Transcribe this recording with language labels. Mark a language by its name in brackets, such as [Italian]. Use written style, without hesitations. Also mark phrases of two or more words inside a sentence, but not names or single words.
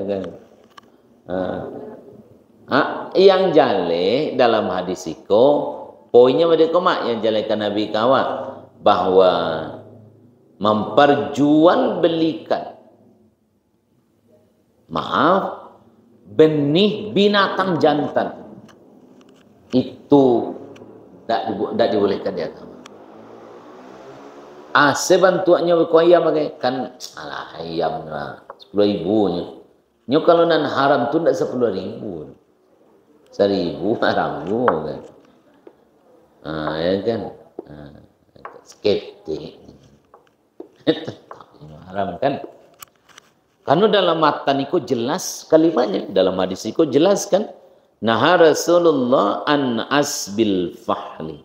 [Indonesian] Yang jale dalam hadis iko, poinnya mereka mak yang jalekan Nabi kawan bahwa memperjualbelikan benih binatang jantan itu tidak dibolehkan di agama. Sebantuannya ayam kan ayam lah 10.000 nya. [Minangkabau] Nyo kalau nan haram tu ndak 10.000. [Indonesian] 1.000 haram juga kan. Ya kan. Skeptik. Haram kan. Karena dalam matan itu jelas kalimatnya, dalam hadis itu jelas kan. [Arabic] نهى رسول الله عن عسب الفحل.